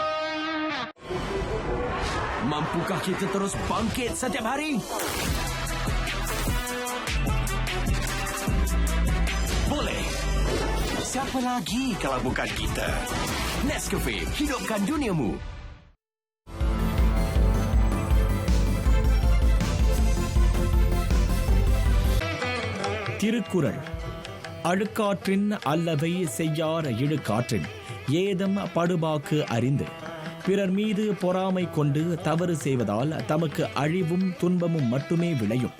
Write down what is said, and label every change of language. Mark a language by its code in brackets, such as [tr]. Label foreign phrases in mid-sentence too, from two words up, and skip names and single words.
[ms] Mampukah kita terus bangkit setiap hari? Boleh. Siapa lagi kalau bukan kita? Nescafe, hidupkan duniamu. [ta] திருக்குறள். அழுக்காற்றின் அல்லவை செய்யார் இழுக்காற்றின் ஏதம் படுபாக்கு அறிந்து பிறர் மீது பொறாமை கொண்டு தவறு செய்வதால் தமக்கு அழிவும் துன்பமும் மட்டுமே விளையும்.